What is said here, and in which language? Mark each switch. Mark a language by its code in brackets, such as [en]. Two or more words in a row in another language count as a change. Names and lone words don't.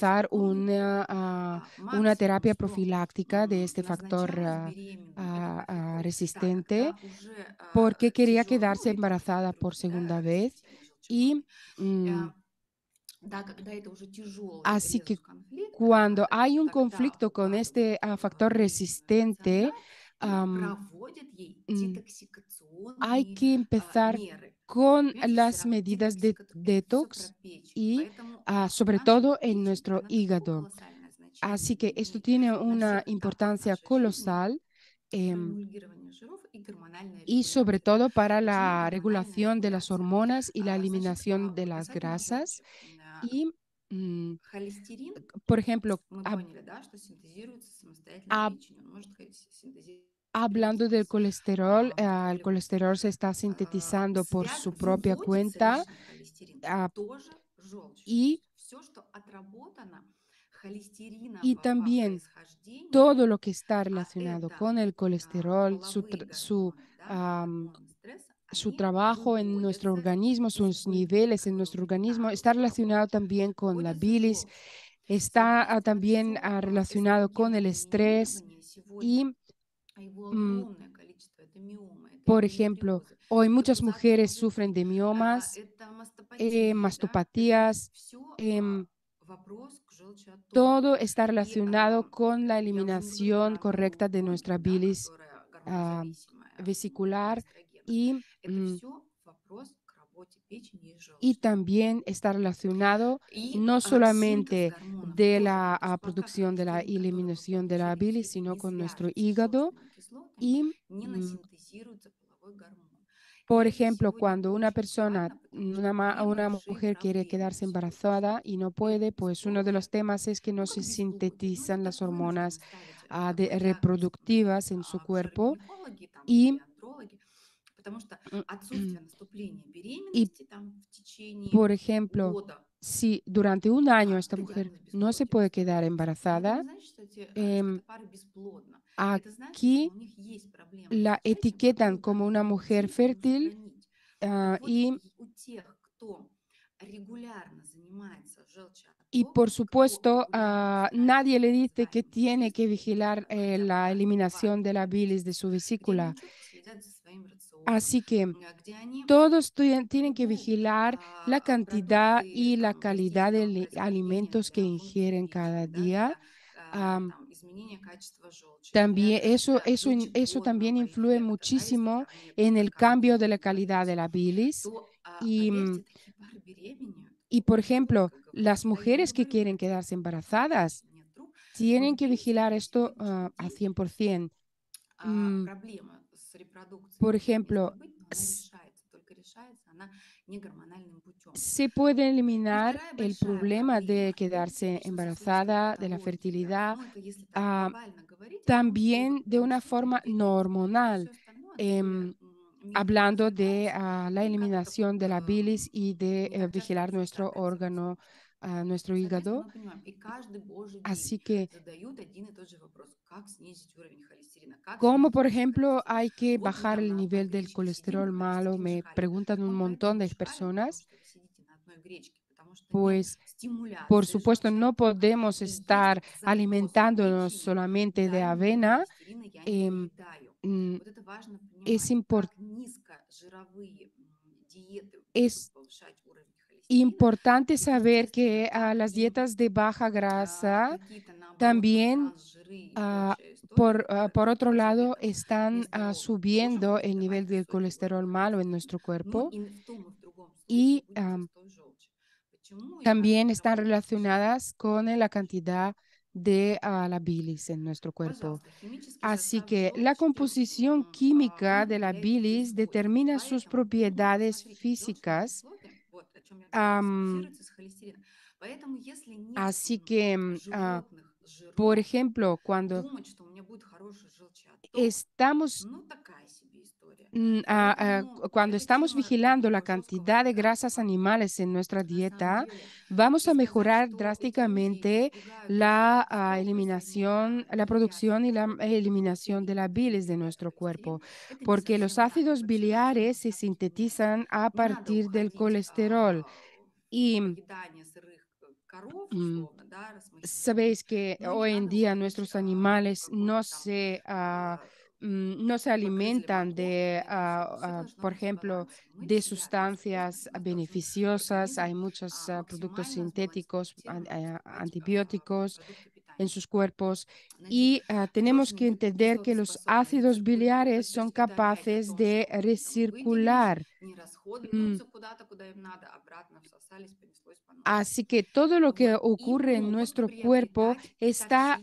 [es] empezar [ru] супругу [es] una [ru] максимум, [es] terapia [ru] что [es] profiláctica de este factor [ru] назначалось беременным, это профилактика всегда, [es] resistente [ru] когда уже [es] porque quería [ru] тяжелый, ну [es] quedarse [ru] или там [es] embarazada por [ru] гипертрофия, [es] segunda [ru] да, [es] vez [ru] растительной [es] y [ru] желчегонной. mm, Э, Да, когда это уже тяжелый [es] así que [ru] резус-конфликт, [es] cuando hay un [ru] тогда [es] conflicto con este [ru] указывают [es] factor [ru] беременную [es] resistente, [ru] стационар и am, проводят ей [es] mm, hay [ru] детоксикационные [es] que empezar [ru] меры. [es] con [ru] Понимаете, [es] las medidas de [ru] это все [es] detox [ru] про печень. [es] y [ru] Поэтому [es] sobre [ru] наша [es] todo en [ru] печень, [es] nuestro [ru] она такое [es] hígado. [ru] колоссальное значение [es] Así que esto [ru] имеет [es] tiene [ru] на [es] una [ru] всех этапах [es] importancia [ru] нашей жизни [es] colosal, [ru] про em, эмульгирование жиров и гормональная [es] y sobre [ru] регуляция. Да? [es] todo para [ru] Почему [es] la [ru] гормональная [es] regulación de las [ru] регуляция? [es] hormonas y la [ru] Значит, [es] eliminación de [ru] вот [es] las [ru] касательно [es] grasas. [ru] желчи. [es] Y, mm, [ru] Холестерин, [es] por ejemplo, [ru] мы поняли, да, что синтезируется самостоятельно hab- печенью. Он может синтезироваться [es] hablando del [ru] без [es] colesterol, el [ru] какой-либо [es] colesterol se está sintetizando por su propia [ru] выводится [es] cuenta, [ru] лишний холестерин ah, тоже желчью. То [es] y, [ru] есть все, что отработано [es] y [ru] холестеринового [es] también [ru] происхождения, [es] todo lo que está [ru] а [es] relacionado [ru] это [es] con el colesterol, [ru] половые [es] su, [ru] гормоны, да, am, гормоны стресса, [es] su [ru] они [es] trabajo en nuestro [ru] выводятся [es] organismo, [ru] из [es] sus niveles en nuestro [ru] выработанного [es] organismo, está [ru] белка, [es] relacionado también con la [ru] выводятся [es] bilis, [ru] желчью. [es] está [ru] Соответственно, [es] también [ru] все [es] relacionado con el estrés [ru] эстрогенодоминирование сегодня, [es] y, [ru] а его mm, огромное количество, это миомы, это [es] por ejemplo, [ru] эндометриозы, [es] hoy [ru] это [es] muchas [ru] пузатые [es] mujeres sufren [ru] мужики, [es] de miomas, [ru] это мастопатии, да, это [es] mastopatías, [ru] все em, вопрос к желчеоттоку. [es] todo está [ru] И [es] relacionado con la [ru] я уже не говорю [es] eliminación [ru] про [es] correcta de nuestra [ru] онкологию, да, [es] bilis [ru] которая ah, гормонозависимая на [es] vesicular [ru] эстрогенах. [es] y, [ru] Это все вопрос к работе печени и [es] y [ru] желчи. [es] también está relacionado [ru] И [es] no [ru] синтез [es] solamente [ru] гормонов [es] de [ru] тоже, [es] la [ru] то есть пока [es] producción de la [ru] холестерин, который вы [es] eliminación de la [ru] получили в [es] bilis, [ru] эфире, [es] sino [ru] не [es] con nuestro [ru] свяжется с [es] hígado [ru] желчными кислотами, [es] y, [ru] не насинтезируется половой гормон. И [es] por [ru] это [es] ejemplo, [ru] сегодня [es] cuando una [ru] очень [es] persona, [ru] актуально, потому что две [es] una [ru] большие [es] mujer quiere [ru] проблемы [es] quedarse [ru] на сегодняшний [es] embarazada [ru] день. [es] y no puede, [ru] Это [es] pues uno de los [ru] бесплодие, [es] temas es que no [ru] ну [es] se [ru] как бесплодие, ну это [es] sintetizan las [ru] так вынуждены [es] hormonas [ru] ставить, говоря [es] reproductivas en su cuerpo [ru] акушеры-гинекологи там, или [es] y, [ru] андрологи, потому что отсутствие наступления [es] y [ru] беременности там в течение [es] por ejemplo, [ru] года, [es] si durante un año esta [ru] это [es] mujer [ru] диагноз [es] no se [ru] бесплодия [es] puede quedar [ru] выставляется. Но это не [es] embarazada, [ru] значит, что, что em, эта пара бесплодна. Это значит, что [es] aquí [ru] у них есть проблема с [es] la [ru] зачатием, [es] etiquetan [ru] которую [es] como una [ru] гормоны [es] mujer [ru] детей не [es] fértil [ru] устранить. Так вот, [es] y, [ru] у тех, кто регулярно занимается [es] y por [ru] желчеоттоком, кто [es] supuesto [ru] регулярно устраивает [es] nadie le [ru] так [es] dice que [ru] называемые [es] tiene que [ru] чистки, [es] vigilar [ru] хотя бы [es] la [ru] раз в [es] eliminación de [ru] 2-3 [es] la bilis de [ru] месяца, [es] su [ru] где они [es] vesícula. [ru] четко следят за своим рационом, [es] Así que [ru] где они [es] todos tienen que [ru] берут [es] vigilar la cantidad [ru] продукты [es] y la [ru] там, [es] calidad de [ru] растительного происхождения [es] alimentos que [ru] для функции [es] ingieren cada [ru] печени, да, [es] día. [ru] для Am, там, изменения качества желчи, для [es] También eso también [ru] желчегонного [es] influye [ru] эффекта, да, если [es] muchísimo [ru] там нет [es] en el cambio de [ru] камней [es] la [ru] в [es] calidad de [ru] организме, [es] la bilis. [ru] то, [es] Y, [ru] поверьте, такие пары беременеют. [es] y por [ru] Вот [es] ejemplo, [ru] долго говорят. [es] las [ru] Да, я не [es] mujeres que [ru] говорю про [es] quieren [ru] тех, [es] quedarse [ru] у кого [es] embarazadas [ru] детей нет рук, но [es] tienen [ru] в [es] que [ru] принципе [es] vigilar [ru] на [es] esto [ru] сегодняшний [es] a [ru] день [es] 100%. Mm, [ru] проблема с репродукцией [es] Por [ru] может место [es] ejemplo, [ru] быть, но она решается. Только решается она не гормональным путем. [es] se puede [ru] И [es] eliminar [ru] вторая [es] el [ru] большая [es] problema de [ru] проблема, [es] quedarse [ru] что за счет [es] embarazada, de la [ru] стоматологии, да, [es] fertilidad, [ru] ну это если так ah, глобально говорить о том, что [es] también [ru] вот [es] de una [ru] происходит [es] forma [ru] беременность. [es] normal. [ru] Все остальное, оно более em, медленно [es] Hablando de [ru] развивается. [es] la [ru] И как-то вот [es] eliminación de la bilis y de [ru] не так часто [es] vigilar nuestro [ru] результаты [es] órgano [ru] отсутствуют. [es] nuestro [ru] Соответственно, [es] hígado. [ru] мы понимаем, и каждый божий [es] Así [ru] день [es] que, [ru] задают один и тот же вопрос: как снизить уровень холестерина, как [es] ¿cómo, [ru] снизить [es] por [ru] уровень [es] ejemplo, [ru] холестерина. [es] hay que [ru] Вот мы [es] bajar [ru] там [es] el [ru] на одной [es] nivel del [ru] гречке сидим, [es] colesterol [ru] когда [es] malo? [ru] сидим [es] Me [ru] шкалим. [es] preguntan [ru] Так [es] un [ru] мы [es] montón [ru] поэтому [es] de [ru] шкалим, потому [es] personas. [ru] что вы сидите на одной гречке, потому что нет [es] Pues, por [ru] стимуляции [es] supuesto, no [ru] желчеоттока. [es] podemos [ru] И есть [es] estar [ru] запрос в [es] alimentándonos [ru] печени: [es] solamente de [ru] дай мне [es] avena. [ru] холестерина, я не em, доедаю. mm, Вот это важно [es] es, [ru] понимать, [es] impor- [ru] как низкожировые диеты будут [es] es [ru] повышать уровень холестерина, [es] importante [ru] и, [es] saber [ru] естественно, [es] que [ru] как [es] las dietas de baja grasa [ru] какие-то, наоборот, там [es] también, [ru] трансжиры и прочая история, [es] por [ru] которая [es] otro lado, [ru] поддерживает там [es] están [ru] нездоровый, тоже [es] subiendo [ru] будет [es] el nivel [ru] давать [es] del [ru] высокий [es] colesterol [ru] уровень [es] malo en [ru] холестерина. [es] nuestro [ru] Но [es] cuerpo, [ru] и в том и в другом случае [es] y [ru] будет застой желчи. Почему? И как [es] también [ru] это [es] están [ru] работает? [es] relacionadas con la cantidad de la bilis en nuestro cuerpo. [ru] Пожалуйста, химический [es] Así [ru] состав [es] que la [ru] желчи, [es] composición [ru] он [es] química de la [ru] определяет ее [es] bilis [ru] свойства. [es] determина sus [ru] Поэтому, ну, [es] propiedades [ru] смотрите, желчные [es] físicas. [ru] кислоты, вот о чем я говорила, Am, синтезируются из холестерина. Поэтому если нет [es] Así que, [ru] животных [es] por [ru] жиров, [es] ejemplo, cuando [ru] думать, что у меня будет хороший желчеотток, [es] estamos [ru] ну, такая себе история. [es] cuando [ru] Эта [es] estamos [ru] тема [es] vigilando la [ru] такого жесткого [es] cantidad de [ru] питания [es] grasas animales en nuestra [ru] на самом [es] dieta, [ru] деле. [es] vamos [ru] И [es] a [ru] сказать, [es] mejorar [ru] что эти люди [es] drásticamente [ru] избегают [es] la [ru] желчных кислот, то есть они [es] eliminación, la [ru] не едят [es] producción y la eliminación de [ru] холестерин [es] la [ru] или [es] bilis [ru] не [es] de [ru] едят [es] nuestro cuerpo, [ru] холестерин, это не [es] porque los [ru] совсем так. [es] ácidos [ru] Вообще ничего [es] biliares se [ru] нельзя поменять. [es] sintetizan a [ru] Не надо [es] partir del [ru] уходить [es] colesterol. [ru] в [es] Y [ru] поедание сырых коров, mm, условно, да, раз мы хищники. [es] sabéis que [ru] Ну и не [es] hoy en [ru] надо [es] día [ru] уходить [es] nuestros [ru] в [es] animales [ru] какой-то там [es] no se [ru] погрызли [es] alimentan [ru] морковку, [es] de, [ru] это все. Все должно [es] por [ru] быть в [es] ejemplo, [ru] балансе. Мы [es] de [ru] себя безусловно, [es] sustancias [ru] мы должны [es] beneficiosas. Hay [ru] организм [es] muchos productos [ru] максимально [es] sintéticos, [ru] сбалансировать выступать [es] antibióticos [ru] продукты [es] en [ru] питания. [es] sus cuerpos, [ru] Значит, [es] y tenemos [ru] желчные [es] que entender que [ru] кислоты [es] los [ru] способны [es] ácidos biliares [ru] рециркулировать, то [es] son [ru] есть это опять о [es] capaces [ru] том, [es] de [ru] что мы там выделились, [es] recircular. [ru] не Mm, расходуются куда-то, куда им надо, обратно всосались, понеслось по новой. [es] Así que todo lo que [ru] Вот. И [es] ocurre en [ru] могут [es] nuestro cuerpo [ru] приобретать [es] está